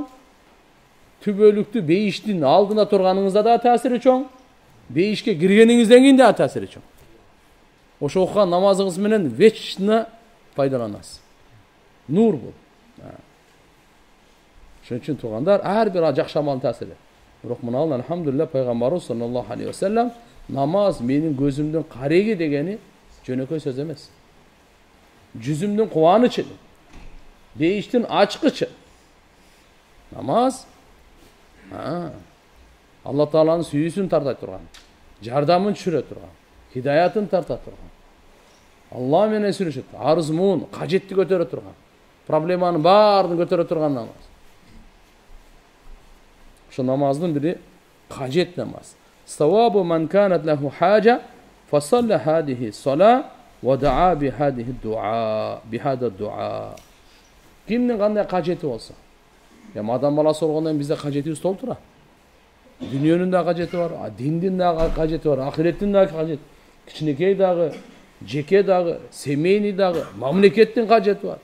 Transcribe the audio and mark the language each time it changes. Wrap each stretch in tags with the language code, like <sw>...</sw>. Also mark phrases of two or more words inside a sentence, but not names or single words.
<ky>Түбөлүктүү бейиштин алдына турганыңызда да таасири чоң. Бейишке киргениңизден кийин да таасири чоң. Ошо окуган намазыңыз менен вечно пайдаланасыз. Нур бул. Ошон үчүн туугандар, ар бир жакшы амалдын таасири. Бирок мына алхамдулилля пайгамбарыбыз</ky> <ar>صلى الله عليه وسلم</ar> <ky>намаз менин көзүмдүн кареги дегени жөнөкөй сөз эмес. Жүзүмдүн кубанычы, бейиштин ачкычы. Намаз Алла Тааланын сүйүүсүн тарта турган, жардамын түшүрө турган, хидаятын тарта турган. Алла менен сүйлөшөт, арыз муун, кажетти көтөрө турган, проблеманын баарын көтөрө турган намаз. Ошо намаздын бири кажет намаз.</ky> <ar>ثواب من كانت له حاجة فصلى هذه الصلاة ودعا بهذا الدعاء بهذا الدعاء.</ar> <ky>Кимдин кандай кажети болсо, адам баласы болгондон кийин бизде кажетибиз толтура. Дүйнөнүн да кажети бар, диндин да кажети бар, ахиреттин да кажети, кичинекей дагы, жеке дагы, семейный дагы, мамлекеттин кажети бар.</ky>